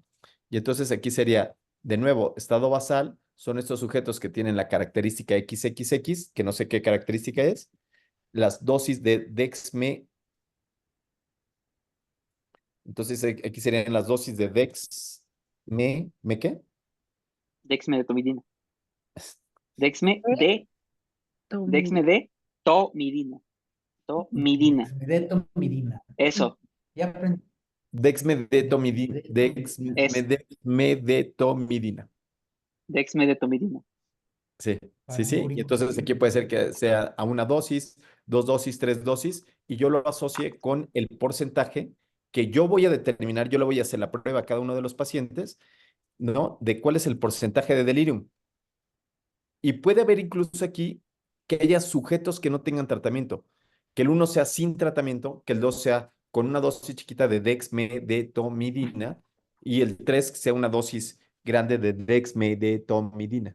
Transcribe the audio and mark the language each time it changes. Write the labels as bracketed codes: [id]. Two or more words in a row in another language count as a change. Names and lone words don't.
[es] Y entonces aquí sería, de nuevo, estado basal son estos sujetos que tienen la característica XXX, que no sé qué característica es, las dosis de Dexme. Entonces aquí serían las dosis de ¿me qué? Dexme de tomidina. Dexme de Tomidina. Dexme de tomidina. Tomidina. Desmedeto Midina. Eso. Ya aprendí. Dexmedetomidina. Desmedeto Midina. Es Dexmedetomidina. Dexme de tomidina. Sí, sí, sí. Y Panúrico. entonces aquí puede ser que sea a una dosis, dos dosis, tres dosis, y yo lo asocie con el porcentaje que yo voy a determinar, yo le voy a hacer la prueba a cada uno de los pacientes, ¿no? De cuál es el porcentaje de delirium. Y puede haber incluso aquí que haya sujetos que no tengan tratamiento, que el uno sea sin tratamiento, que el dos sea con una dosis chiquita de dexmedetomidina y el tres sea una dosis grande de dexmedetomidina.